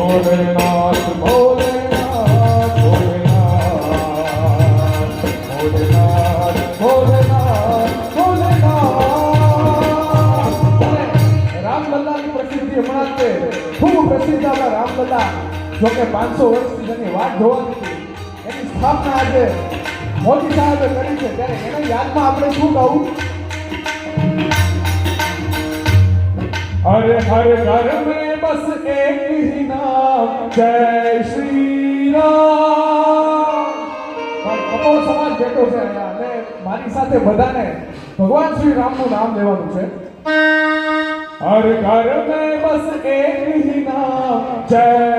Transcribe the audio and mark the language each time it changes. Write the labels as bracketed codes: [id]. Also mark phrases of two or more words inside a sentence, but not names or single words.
[gu] ભોલેનાથ ભોલેનાથ ભોલેનાથ ભોલેનાથ ભોલેનાથ ભોલેનાથ. રામલલ્લાની પ્રસિદ્ધિ હમણાં જ ખૂબ પ્રસિદ્ધ આપણા રામલલ્લા, જોકે 500 વર્ષથી જેની વાત જોવાની હતી, એની સ્થાપના આજે મોદી સાહેબે કરી છે, ત્યારે એના યાદમાં આપણે શું કહું? [hi] हर हर घर में बस एक ही नाम जय श्री राम. [gu] કપોળ સમાજ બેઠો છે અહીંયા અને મારી સાથે બધાને ભગવાન શ્રી રામનું નામ લેવાનું છે. [hi] हर घर में बस एक ही नाम जय